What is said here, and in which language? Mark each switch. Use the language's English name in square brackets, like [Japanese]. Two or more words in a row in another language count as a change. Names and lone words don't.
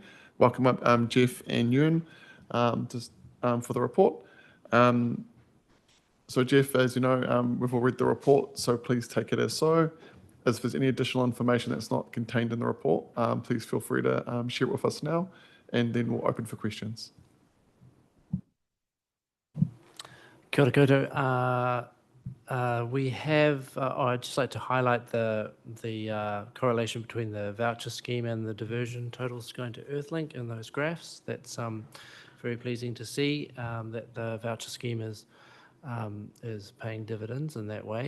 [English] Welcome up Jeff and Ewan for the report. So Jeff, as you know, we've all read the report, so please take it as so. As if there's any additional information that's not contained in the report, please feel free to share it with us now, and then we'll open for questions. [Māori] Kia ora koutou. [English] We have, I'd just like to highlight the correlation between the voucher scheme and the diversion totals going to Earthlink in those graphs. That's very pleasing to see that the voucher scheme is paying dividends in that way.